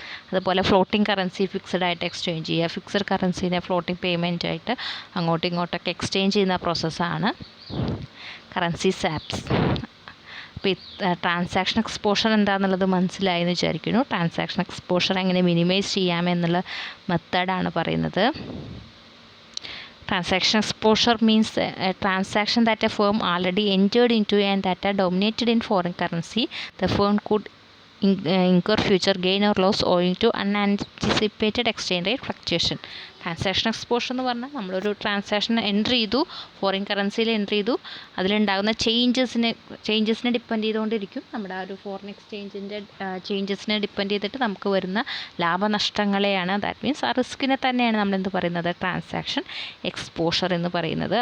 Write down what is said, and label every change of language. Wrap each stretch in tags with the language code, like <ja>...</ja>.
<ml>അതുപോലെ floating currency fixed ആയിട്ട് exchange ചെയ്യുക, ഫിക്സഡ് കറൻസീനെ ഫ്ലോട്ടിംഗ് പേയ്മെൻ്റ് ആയിട്ട് അങ്ങോട്ടും ഇങ്ങോട്ടൊക്കെ എക്സ്ചേഞ്ച് ചെയ്യുന്ന പ്രോസസ്സാണ് കറൻസി സാപ്സ്. അപ്പോൾ ട്രാൻസാക്ഷൻ എക്സ്പോഷർ എന്താണെന്നുള്ളത് മനസ്സിലായി എന്ന് വിചാരിക്കുന്നു. ട്രാൻസാക്ഷൻ എക്സ്പോഷർ എങ്ങനെ മിനിമൈസ് ചെയ്യാമെന്നുള്ള മെത്തേഡാണ് പറയുന്നത്.</ml> <en>Transaction exposure means a transaction that a firm already entered into and that are dominated in foreign currency. The firm could incur future gain or loss owing to unanticipated exchange rate fluctuation.</en> <ml>Transaction exposure എന്ന് പറഞ്ഞാൽ നമ്മളൊരു transaction entry ചെയ്തു, foreign കറൻസിയിൽ entry ചെയ്തു, അതിലുണ്ടാകുന്ന ചേഞ്ചസിനെ depend ചെയ്തുകൊണ്ടിരിക്കും. നമ്മുടെ ആ ഒരു foreign എക്സ്ചേഞ്ചിൻ്റെ ചേഞ്ചസിനെ depend ചെയ്തിട്ട് നമുക്ക് വരുന്ന ലാഭനഷ്ടങ്ങളെയാണ്,</ml> <en>that means</en> <ml>ആ റിസ്കിനെ തന്നെയാണ് നമ്മളെന്ത് പറയുന്നത്, ട്രാൻസാക്ഷൻ എക്സ്പോഷർ എന്ന് പറയുന്നത്.</ml>